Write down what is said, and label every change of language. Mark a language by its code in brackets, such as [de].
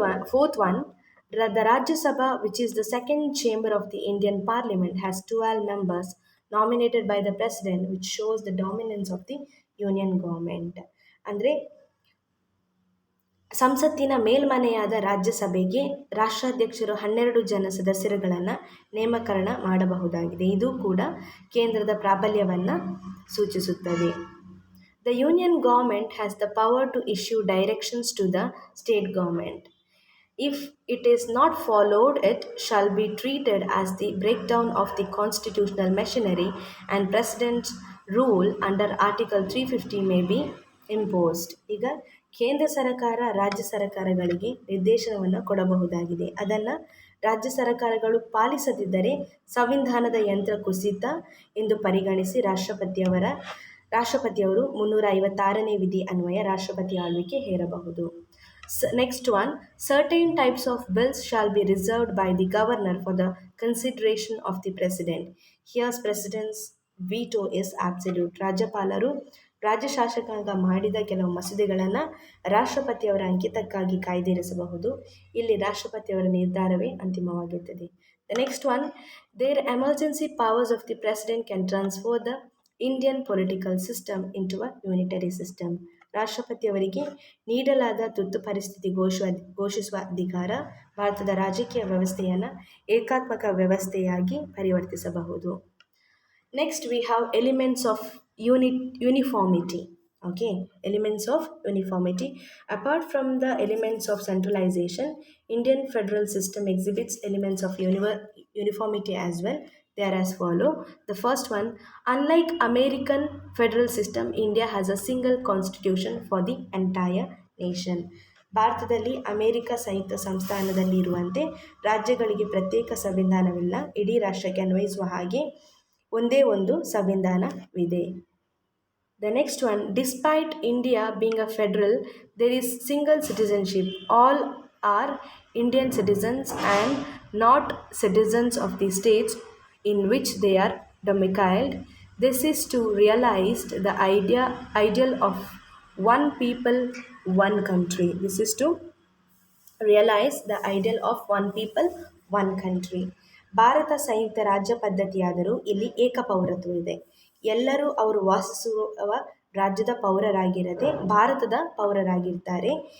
[en] Fourth one, the Rajya Sabha, which is the second chamber of the Indian Parliament, has 12 members nominated by the President, which shows the dominance of the Union government. [kn] ಅಂದರೆ ಸಂಸತ್ತಿನ ಮೇಲ್ಮನೆಯಾದ ರಾಜ್ಯಸಭೆಗೆ ರಾಷ್ಟ್ರಾಧ್ಯಕ್ಷರು 12 ಜನ ಸದಸ್ಯರುಗಳನ್ನು ನೇಮಕರಣ ಮಾಡಬಹುದಾಗಿದೆ. ಇದು ಕೂಡ ಕೇಂದ್ರದ ಪ್ರಾಬಲ್ಯವನ್ನು ಸೂಚಿಸುತ್ತದೆ. [en] The Union government has the power to issue directions to the state government. If it is not followed, it shall be treated as the breakdown of the constitutional machinery, and President's rule under Article 350 may be imposed. [kn] ಈಗ ಕೇಂದ್ರ ಸರ್ಕಾರ ರಾಜ್ಯ ಸರ್ಕಾರಗಳಿಗೆ ನಿರ್ದೇಶನವನ್ನು ಕೊಡಬಹುದಾಗಿದೆ. ಅದನ್ನು ರಾಜ್ಯ ಸರ್ಕಾರಗಳು ಪಾಲಿಸದಿದ್ದರೆ ಸಂವಿಧಾನದ ಯಂತ್ರ ಕುಸಿತ ಎಂದು ಪರಿಗಣಿಸಿ ರಾಷ್ಟ್ರಪತಿಯವರು 356ನೇ ವಿಧಿ ಅನ್ವಯ ರಾಷ್ಟ್ರಪತಿ ಆಳ್ವಿಕೆ ಹೇರಬಹುದು. [en] Next one, certain types of bills shall be reserved by the governor for the consideration of the president. Here's president's veto is absolute. [kn] ರಾಜ್ಯಪಾಲರು ರಾಜ್ಯ ಶಾಸಕಾಂಗ ಮಾಡಿದ ಕೆಲವು ಮಸೂದೆಗಳನ್ನು ರಾಷ್ಟ್ರಪತಿಯವರ ಅಂಕಿತಕ್ಕಾಗಿ ಕಾಯ್ದಿರಿಸಬಹುದು. ಇಲ್ಲಿ ರಾಷ್ಟ್ರಪತಿಯವರ ನಿರ್ಧಾರವೇ ಅಂತಿಮವಾಗಿರುತ್ತದೆ. [en] The next one, their emergency powers of the president can transfer the Indian political system into a unitary system. [kn] ರಾಷ್ಟ್ರಪತಿಯವರಿಗೆ ನೀಡಲಾದ ತುರ್ತು ಪರಿಸ್ಥಿತಿ ಘೋಷಿಸುವ ಅಧಿಕಾರ ಭಾರತದ ರಾಜಕೀಯ ವ್ಯವಸ್ಥೆಯನ್ನು ಏಕಾತ್ಮಕ ವ್ಯವಸ್ಥೆಯಾಗಿ ಪರಿವರ್ತಿಸಬಹುದು. [en] Next we have elements of uniformity. Okay, elements of uniformity. Apart from the elements of centralization, Indian federal system exhibits elements of uniformity as well. They are as follow. The first one, unlike American federal system, India has a single constitution for the entire nation. [kn] ಭಾರತದಲ್ಲಿ America ಸಂಯುಕ್ತ ಸಂಸ್ಥಾನದಲ್ಲಿ ಇರುವಂತೆ ರಾಜ್ಯಗಳಿಗೆ ಪ್ರತ್ಯೇಕ ಸಂವಿಧಾನವಿಲ್ಲ. ಇಡೀ ರಾಷ್ಟ್ರಕ್ಕೆ ಅನ್ವಯಿಸುವ ಹಾಗೆ ಒಂದೇ ಒಂದು ಸಂವಿಧಾನವಿದೆ. [en] The next one, despite India being a federal, there is single citizenship. All are Indian citizens and not citizens of the states in which they are domiciled. This is to realize the ideal of one people, one country. This is to realize the ideal of one people one country. [kn] Bharat ಸಂಯುಕ್ತ ರಾಜ್ಯ ಪದ್ಧತಿಯಾದರೂ ಇಲ್ಲಿ ಏಕಪೌರತ್ವ ಇದೆ. ಎಲ್ಲರೂ ಅವರು ವಾಸಿಸುವ ರಾಜ್ಯದ ಪೌರರಾಗಿರದೆ ಭಾರತದ ಪೌರರಾಗಿರ್ತಾರೆ.